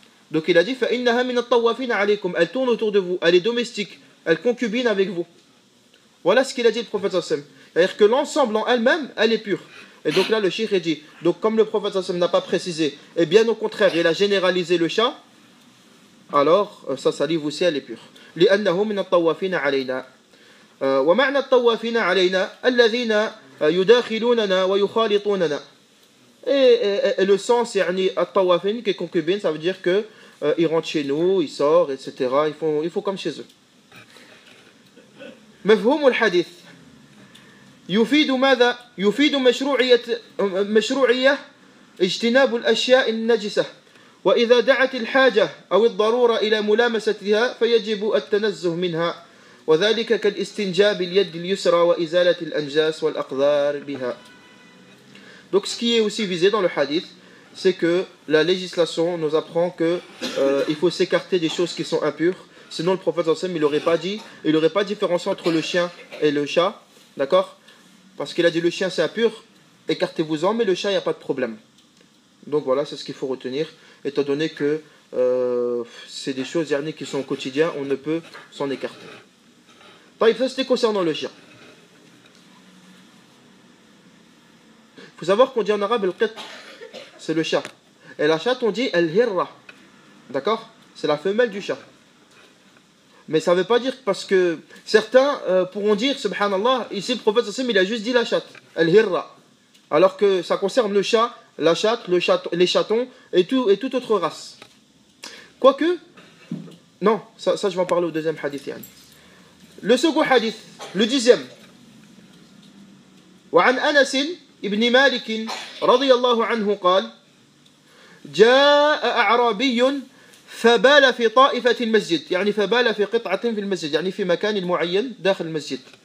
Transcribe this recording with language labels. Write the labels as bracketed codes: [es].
[fr] Donc il a dit [ar] فَإِنَّهَا مِنَ الطَّوَّافِينَ عَلَيْكُمْ, [fr] elle tourne autour de vous, elle est domestique, elle concubine avec vous. Voilà ce qu'il a dit le prophète sallam. C'est-à-dire que l'ensemble en elle-même, elle est pure. Et donc là le cheikh a dit, donc comme le prophète sallam n'a pas précisé, et bien au contraire il a généralisé le chat, alors sa salive aussi elle est pure. [ar] لأنه من الطوافين علينا ومعنى الطوافين علينا الذين يداخلوننا ويخالطوننا. [fr] Et le sens, [ar] يعني الطوافين [fr] qui est concubine, ça veut dire que il rentre chez nous, il sort, etc. Il faut comme chez eux. [ar] مفهوم الحديث يفيد ماذا؟ يفيد مشروعية اجتناب الأشياء النجسة، وإذا دعت الحاجة أو الضرورة إلى ملامستها فيجب التنزه منها، وذلك كالاستنجاء باليد اليسرى وإزالة الأنجاس والأقذار بها. [fr] Donc ce qui est aussi visé dans le hadith, c'est que la législation nous apprend qu'il faut s'écarter des choses qui sont impures. Sinon le prophète sallam il n'aurait pas différencié entre le chien et le chat, d'accord? Parce qu'il a dit le chien c'est impur, écartez-vous-en, mais le chat il n'y a pas de problème. Donc voilà, c'est ce qu'il faut retenir, étant donné que c'est des choses qui sont au quotidien, on ne peut s'en écarter. Ça c'était concernant le chien. Il faut savoir qu'on dit en arabe al-qit, c'est le chat. Et la chatte, on dit al-hirra. D'accord? C'est la femelle du chat. Mais ça ne veut pas dire, parce que certains pourront dire, subhanallah, ici le prophète il a juste dit la chatte, al-hirra. Alors que ça concerne le chat, la chatte, les chatons et toute autre race. Quoique, non, ça je vais en parler au deuxième hadith. Yani. Le second hadith, le 10e. [ar] وعن أنس ابن مالك رضي الله عنه قال جاء أعرابي فبال في طائفة المسجد، يعني فبال في قطعة في المسجد، يعني في مكان معين داخل المسجد،